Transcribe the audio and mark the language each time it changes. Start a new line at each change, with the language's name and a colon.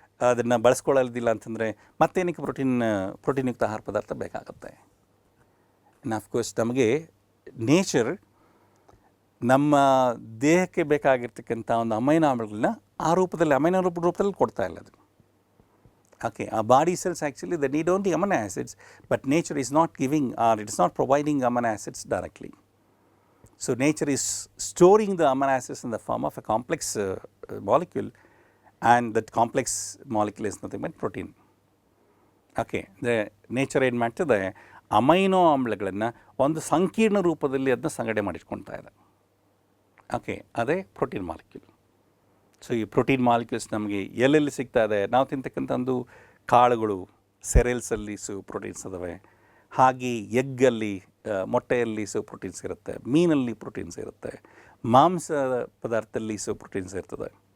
Kannada: ಅದನ್ನು ಬಳಸ್ಕೊಳ್ಳೋದಿಲ್ಲ ಅಂತಂದರೆ ಮತ್ತೇನಕ್ಕೆ ಪ್ರೋಟೀನ್ಯುಕ್ತ ಆಹಾರ ಪದಾರ್ಥ ಬೇಕಾಗುತ್ತೆ. ಇನ್ನು ಅಫ್ಕೋರ್ಸ್ ನಮಗೆ ನೇಚರ್ ನಮ್ಮ ದೇಹಕ್ಕೆ ಬೇಕಾಗಿರ್ತಕ್ಕಂಥ ಒಂದು ಅಮೈನೋ ಆಮ್ಲಗಳನ್ನ ಆ ರೂಪದಲ್ಲಿ ಅಮೈನೋ ರೂಪದಲ್ಲಿ ಕೊಡ್ತಾ ಇಲ್ಲ ಅದು.
English: Okay, our body cells actually they need only amino acids, but nature is not giving or it is not providing amino acids directly. So nature is storing the amino acids in the form of a complex molecule, and that complex molecule is nothing but protein.
Kannada: Okay,
English: the nature
Kannada: ಏನು ಮಾಡ್ತದೆ amino ಆಮ್ಲಗಳನ್ನು ಒಂದು ಸಂಕೀರ್ಣ ರೂಪದಲ್ಲಿ ಅದನ್ನ ಸಂಘಟನೆ ಮಾಡಿಟ್ಕೊಳ್ತಾ ಇದೆ. Okay, ಅದೇ ಪ್ರೋಟೀನ್ ಮಾಲಿಕ್ಯೂಲ್. ಸೊ ಈ ಪ್ರೋಟೀನ್ ಮಾಲಿಕ್ಯೂಲ್ಸ್ ನಮಗೆ ಎಲ್ಲೆಲ್ಲಿ ಸಿಗ್ತಾ ಇದೆ, ನಾವು ತಿಂತಕ್ಕಂಥ ಒಂದು ಕಾಳುಗಳು, ಸೆರೆಲ್ಸಲ್ಲಿ ಪ್ರೋಟೀನ್ಸ್ ಇದ್ದಾವೆ, ಹಾಗೆ ಎಗ್ಗಲ್ಲಿ ಮೊಟ್ಟೆಯಲ್ಲಿ ಪ್ರೋಟೀನ್ಸ್ ಇರುತ್ತೆ, ಮೀನಲ್ಲಿ ಪ್ರೋಟೀನ್ಸ್ ಇರುತ್ತೆ, ಮಾಂಸ ಪದಾರ್ಥದಲ್ಲಿ ಪ್ರೋಟೀನ್ಸ್ ಇರ್ತದೆ.